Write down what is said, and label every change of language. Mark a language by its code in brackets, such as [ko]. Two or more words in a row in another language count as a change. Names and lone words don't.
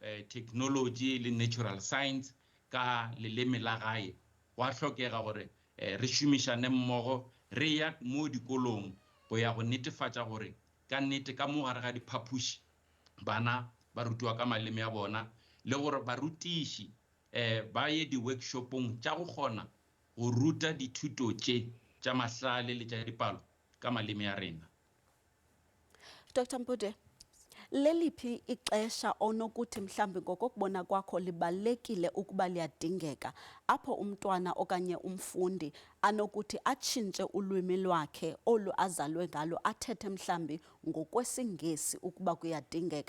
[nso] technology le [en] natural science [nso] ka leleme la gae go a hlokega gore re šomišane mmogo re ya mo dikolong go ya go netefatša gore ka nnete ka mo gare ga diphaphuši bana ba rutiwa ka maleme ya bona le gore barutiši ba ye di-workshopong tša go kgona go ruta dithuto tša mahlale le tša dipalo ka maleme ya rena. [xh] Dr. Mpude, leliphi ixesha onokuthi mhlambi ngokokubona kwakho libalekile ukuba liyadingeka apho umntwana okanye umfundi anokuthi atshintshe ulwimi lwakhe olu azalwe ngalo athethe mhlambi ngokwesingesi ukuba kuyadingeka?